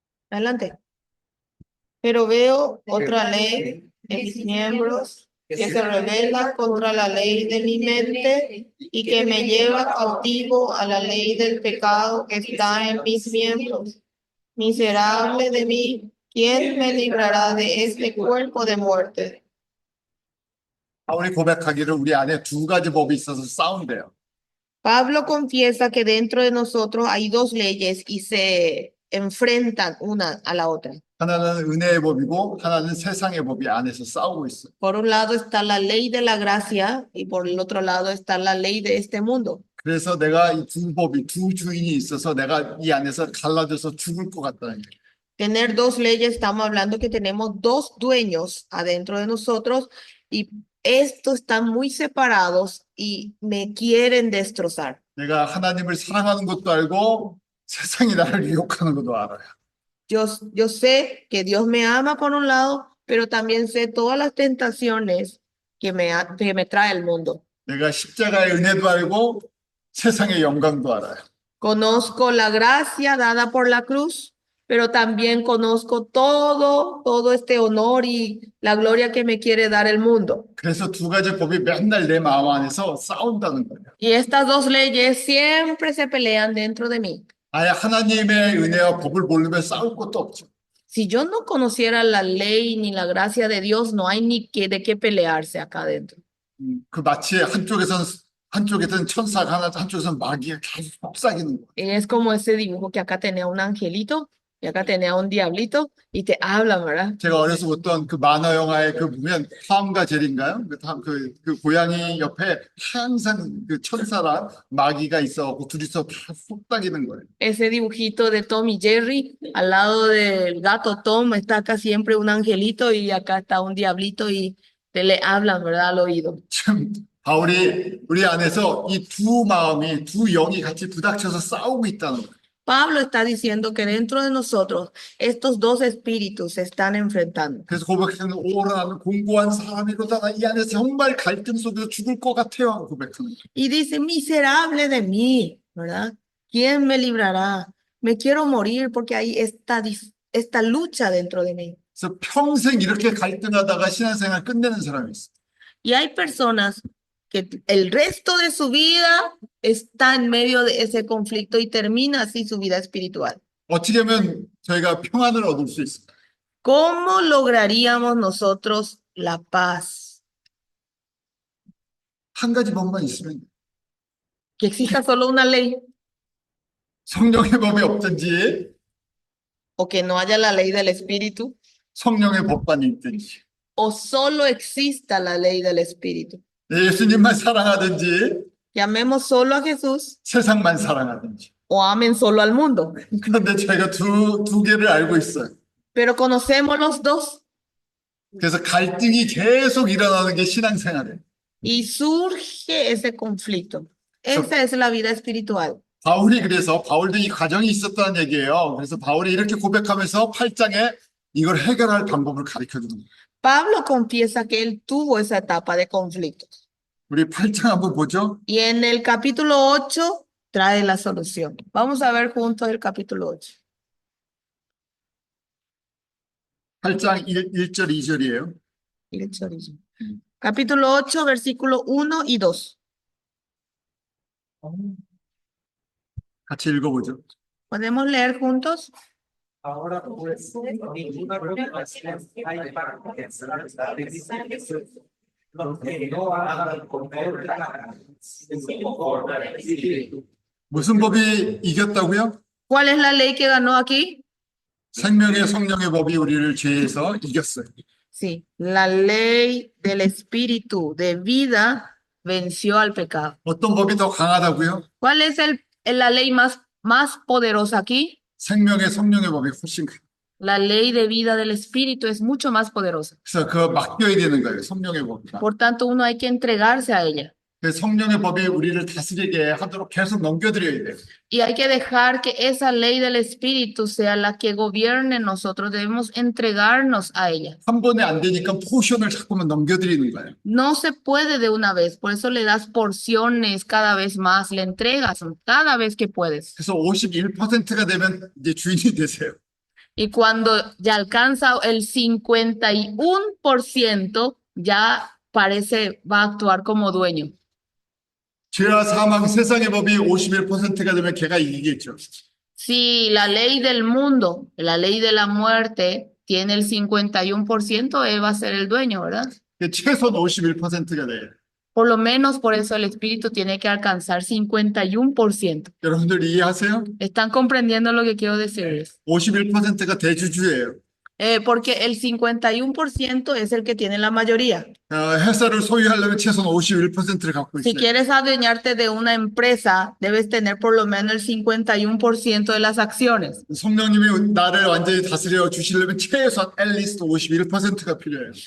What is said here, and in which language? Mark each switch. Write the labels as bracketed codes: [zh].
[es] Adelante. Pero veo otra ley en mis miembros que se revela contra la ley de mi mente y que me lleva cautivo a la ley del pecado que está en mis miembros. Miserable de mí, ¿quién me librará de este cuerpo de muerte? [ko] 바울이 고백하기를 우리 안에 두 가지 법이 있어서 싸운대요. [es] Pablo confiesa que dentro de nosotros hay dos leyes y se enfrentan una a la otra. [ko] 하나는 은혜의 법이고 하나는 세상의 법이 안에서 싸우고 있어요. [es] Por un lado está la ley de la gracia y por el otro lado está la ley de este mundo. [ko] 그래서 내가 이 두 법이 두 주인이 있어서 내가 이 안에서 갈라져서 죽을 것 같다는 거예요. [es] Tener dos leyes, estamos hablando que tenemos dos dueños adentro de nosotros y estos están muy separados y me quieren destrozar. [ko] 내가 하나님을 사랑하는 것도 알고 세상이 나를 유혹하는 것도 알아요. [es] Yo sé que Dios me ama por un lado, pero también sé todas las tentaciones que me trae el mundo. [ko] 내가 십자가의 은혜도 알고 세상의 영광도 알아요. [es] Conozco la gracia dada por la cruz, pero también conozco todo este honor y la gloria que me quiere dar el mundo. [ko] 그래서 두 가지 법이 맨날 내 마음 안에서 싸운다는 거예요. [es] Y estas dos leyes siempre se pelean dentro de mí. [ko] 아예 하나님의 은혜와 법을 모르면 싸울 것도 없죠. [es] Si yo no conociera la ley ni la gracia de Dios, no hay ni de qué pelearse acá adentro. [ko] 그 마치 한쪽에서는 천사가 하나, 한쪽에서는 마귀가 계속 속삭이는 거예요. [es] Y es como ese dibujo que acá tenía un angelito y acá tenía un diablito y te hablan, ¿verdad? [ko] 제가 어려서 봤던 그 만화 영화에 그 보면 탐과 젤인가요? 그 고양이 옆에 항상 그 천사랑 마귀가 있어갖고 둘이서 다 속삭이는 거예요. [es] Ese dibujito de Tom y Jerry, al lado del gato Tom está acá siempre un angelito y acá está un diablito y te le hablan, ¿verdad? Al oído. [ko] 지금 바울이 우리 안에서 이 두 마음이 두 영이 같이 부닥쳐서 싸우고 있다는 거예요. [es] Pablo está diciendo que dentro de nosotros estos dos espíritus se están enfrentando. [ko] 그래서 고백하는 오라 나는 공고한 사람이로다 나 이 안에 정말 갈등 속에서 죽을 것 같아요 하고 고백하는 거예요. [es] Y dice, miserable de mí, ¿verdad? ¿Quién me librará? Me quiero morir porque hay esta lucha dentro de mí. [ko] 그래서 평생 이렇게 갈등하다가 신앙생활 끝내는 사람이 있어요. [es] Y hay personas que el resto de su vida está en medio de ese conflicto y termina así su vida espiritual. [ko] 어떻게 하면 저희가 평안을 얻을 수 있을까? [es] ¿Cómo lograríamos nosotros la paz? [ko] 한 가지 법만 있으면 [es] Que exista solo una ley [ko] 성령의 법이 없든지 [es] o que no haya la ley del espíritu [ko] 성령의 법만 있든지 [es] o solo exista la ley del espíritu. [ko] 예수님만 사랑하든지 [es] Que amemos solo a Jesús [ko] 세상만 사랑하든지. [es] o amen solo al mundo. [ko] 그런데 저희가 두 개를 알고 있어요. [es] Pero conocemos los dos [ko] 그래서 갈등이 계속 일어나는 게 신앙생활이에요. [es] y surge ese conflicto. Esa es la vida espiritual. [ko] 그래서 바울도 이 과정이 있었다는 얘기예요. 그래서 바울이 이렇게 고백하면서 8장에 이걸 해결할 방법을 가르쳐 주는 거예요. [es] Pablo confiesa que él tuvo esa etapa de conflictos. [ko] 우리 8장 한번 보죠. [es] Y en el capítulo 8 trae la solución. Vamos a ver juntos el capítulo 8. [ko] 8장 1절 2절이에요. [es] Capítulo 8, versículo 1 y 2. [ko] 같이 읽어보죠. [es] ¿Podemos leer juntos? Ahora pues, ninguna preocupación hay para comenzar la bendición. Los que no hagan conforme a la carne, sino conforme al Espíritu. [ko] 무슨 법이 이겼다고요? [es] ¿Cuál es la ley que ganó aquí? [ko] 생명의 성령의 법이 우리를 죄에서 이겼어요. [es] Sí, la ley del espíritu de vida venció al pecado. [ko] 어떤 법이 더 강하다고요? [es] ¿Cuál es la ley más poderosa aquí? [ko] 생명의 성령의 법이 훨씬 강해요. [es] La ley de vida del espíritu es mucho más poderosa. [ko] 그래서 그거 맡겨야 되는 거예요. 성령의 법이다. [es] Por tanto, uno hay que entregarse a ella. [ko] 그 성령의 법이 우리를 다스리게 하도록 계속 넘겨드려야 돼요. [es] Y hay que dejar que esa ley del Espíritu sea la que gobierne nosotros. Debemos entregarnos a ella. [ko] 한 번에 안 되니까 포션을 자꾸만 넘겨드리는 거예요. [es] No se puede de una vez, por eso le das porciones cada vez más, le entregas cada vez que puedes. [ko] 그래서 51%가 되면 이제 주인이 되세요. [es] Y cuando ya alcanza el 51%, ya parece, va a actuar como dueño. [ko] 죄와 사망, 세상의 법이 51%가 되면 걔가 이기겠죠. [es] Si la ley del mundo, la ley de la muerte, tiene el 51%, él va a ser el dueño, ¿verdad? [ko] 최소한 51%가 돼요. [es] Por lo menos por eso el espíritu tiene que alcanzar 51%. [ko] 여러분들 이해하세요? [es] ¿Están comprendiendo lo que quiero decirles? [ko] 51%가 대주주예요. [es] Porque el 51% es el que tiene la mayoría. [ko] 회사를 소유하려면 최소한 51%를 갖고 [es] Si [ko] 있어요. [es] quieres adueñarte de una empresa, debes tener por lo menos el 51% de las acciones. [ko] 성령님이 나를 완전히 다스려 주시려면 최소한 앨리스트 51%가 필요해요.